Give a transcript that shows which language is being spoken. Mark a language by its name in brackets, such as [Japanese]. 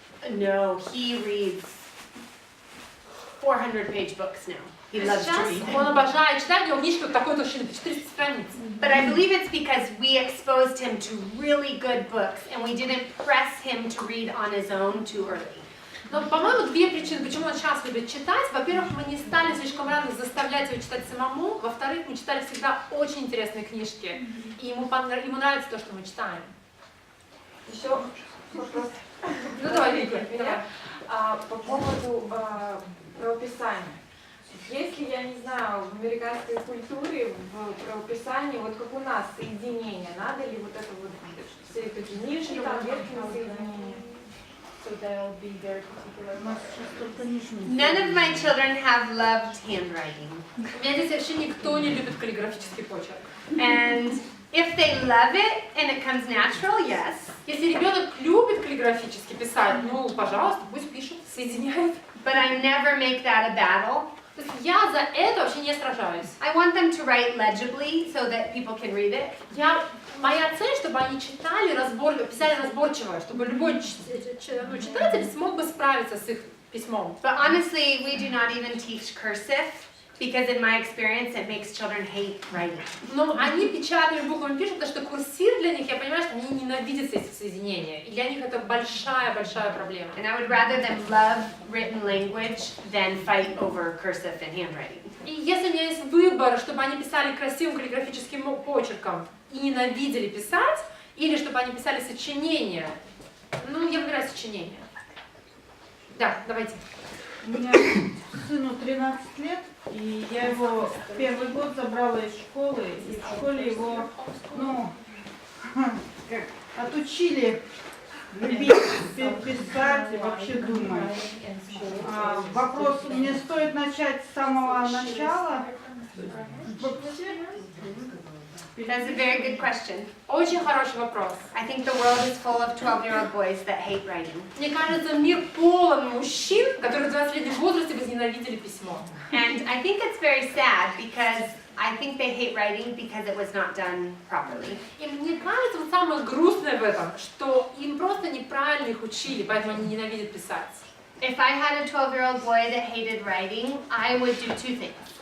[English] No, he reads 400-page books now. He loves to [Russian] Сейчас [English] read. [Russian] он обожает читать, у него книжка вот такой толщины, 400 страниц. [English] But I believe it's because we exposed him to really good books and we didn't press him to read on his own too early. [Russian] Но, по-моему, 2 причины, почему он сейчас любит читать. Во-первых, мы не стали слишком рано заставлять его читать самому. Во-вторых, мы читали всегда очень интересные книжки. И ему нравится то, что мы читаем. Еще вопрос. Ну давай, Вика. Меня, по поводу правописания. Если, я не знаю, в американской культуре, в правописании, вот как у нас, соединение, надо ли вот это вот, все эти нижние, там, верхние соединения? [English] So they'll be very particular. None of my children have loved handwriting. [Russian] У меня здесь вообще никто не любит каллиграфический почерк. [English] And if they love it and it comes natural, yes. [Russian] Если ребенок любит каллиграфически писать, ну, пожалуйста, пусть пишет, соединяет. [English] But I never make that a battle. [Russian] То есть я за это вообще не сражаюсь. [English] I want them to write legibly so that people can read it. [Russian] Моя цель, чтобы они читали разборчиво, писали разборчиво, чтобы любой читатель смог бы справиться с их письмом. [English] But honestly, we do not even teach cursive because in my experience it makes children hate writing. [Russian] Но они печатными буквами пишут, потому что курсив для них, я понимаю, что они ненавидят эти соединения. И для них это большая-большая проблема. [English] And I would rather them love written language than fight over cursive and handwriting. [Russian] И если у меня есть выбор, чтобы они писали красивым каллиграфическим почерком и ненавидели писать, или чтобы они писали сочинения, ну, я выбираю сочинения. Да, давайте. У меня сыну 13 лет, и я его первый год забрала из школы, и в школе его, ну, как, отучили любить писать и вообще думать. Вопрос, мне стоит начать с самого начала? [English] That's a very good question. [Russian] Очень хороший вопрос. [English] I think the world is full of 12-year-old boys that hate writing. [Russian] Мне кажется, мир полон мужчин, которые в 20-летнем возрасте возненавидели письмо. [English] And I think it's very sad because I think they hate writing because it was not done properly. [Russian] И мне кажется, вот самое грустное в этом, что им просто неправильно их учили, поэтому они ненавидят писать. [English] If I had a 12-year-old boy that hated writing, I would do 2 things.